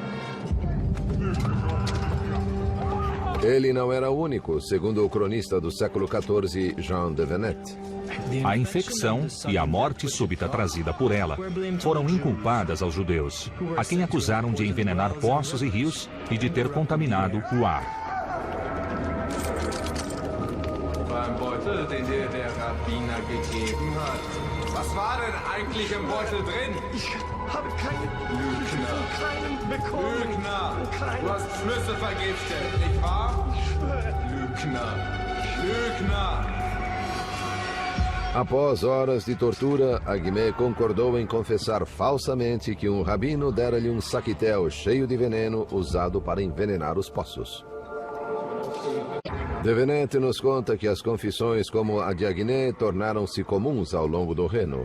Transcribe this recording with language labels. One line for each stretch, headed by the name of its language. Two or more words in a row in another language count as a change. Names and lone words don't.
Portuguese: Ele não era o único, segundo o cronista do século XIV, Jean de Venette. A infecção e a morte súbita trazida por ela foram inculpadas aos judeus, a quem acusaram de envenenar poços e rios e de ter contaminado o ar.
German: Beim Beutel, den dir der Rabbiner gegeben hat. Was war denn eigentlich im Beutel drin? Ich habe keinen bekommen. Lügner! Du hast Flüsse vergiftet, nicht wahr? Ich schwöre. Lügner! Lügner!
Portuguese: Após horas de tortura, Agimé concordou em confessar falsamente que um rabino dera-lhe um saquitel cheio de veneno usado para envenenar os poços. De Venette nos conta que as confissões como a de Agimé tornaram-se comuns ao longo do Reno.